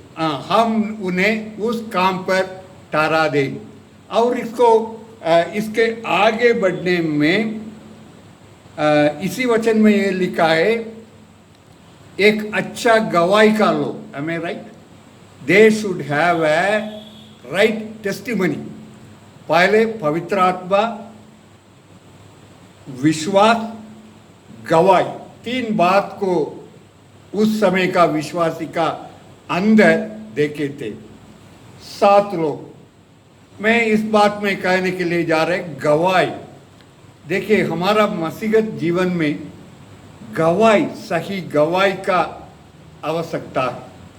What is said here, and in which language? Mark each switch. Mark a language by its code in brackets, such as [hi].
[hi] हम उन्हें उस काम पर ठहरा दे। और इसके आगे बढ़ने में इसी वचन में ये लिखा है, एक अच्छा गवाही का लो। [en] Am I right? They should have a right testimony. [hi] पहले पवित्र आत्मा, विश्वास, गवाही, 3 बात को उस समय का विश्वासी का अंदर देखे थे। 7 लोग। मैं इस बात में कहने के लिए जा रहे गवाही। देखिए, हमारा मसीहत जीवन में गवाही, सही गवाही का आवश्यकता है।